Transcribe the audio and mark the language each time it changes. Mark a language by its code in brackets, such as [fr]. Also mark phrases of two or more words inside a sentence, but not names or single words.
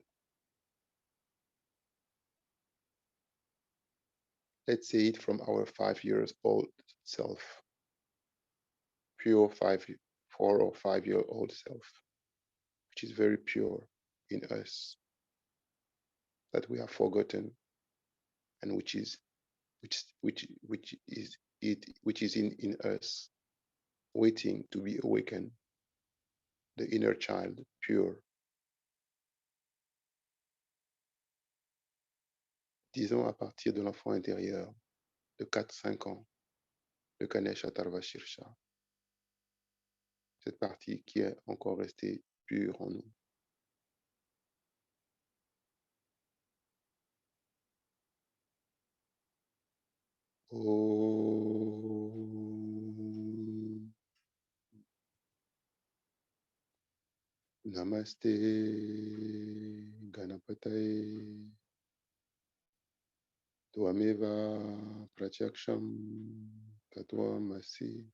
[en] Let's say it from our 5 years old self, pure 4 or 5 year old self, which is very pure in us, that we have forgotten, and which is in us, waiting to be awakened, the inner child, pure. [fr] Disons à partir de l'enfant intérieur de 4-5 ans, le Ganesha Tarvashirsha, cette partie qui est encore restée pure en nous. [sa] ओं नमस्ते गणपतये त्वमेव प्रत्यक्षं तत्त्वमसि